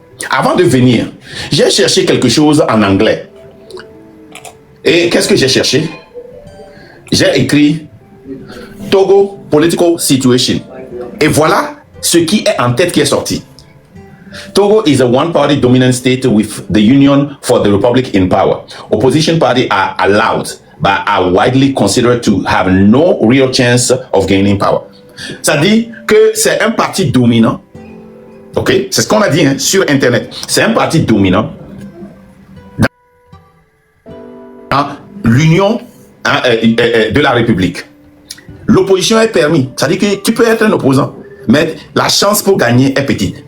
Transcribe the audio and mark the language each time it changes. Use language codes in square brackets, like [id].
[fr] Avant de venir, j'ai cherché quelque chose en anglais. Et qu'est-ce que j'ai cherché? J'ai écrit Togo Political Situation. Et voilà ce qui est en tête qui est sorti. [en] Togo is a one-party dominant state with the Union for the Republic in power. Opposition parties are allowed, but are widely considered to have no real chance of gaining power. [fr] Ça dit que c'est un parti dominant. Ok, c'est ce qu'on a dit hein, sur Internet. C'est un parti dominant dans l'union de la République. L'opposition est permise. Ça dit que tu peux être un opposant, mais la chance pour gagner est petite.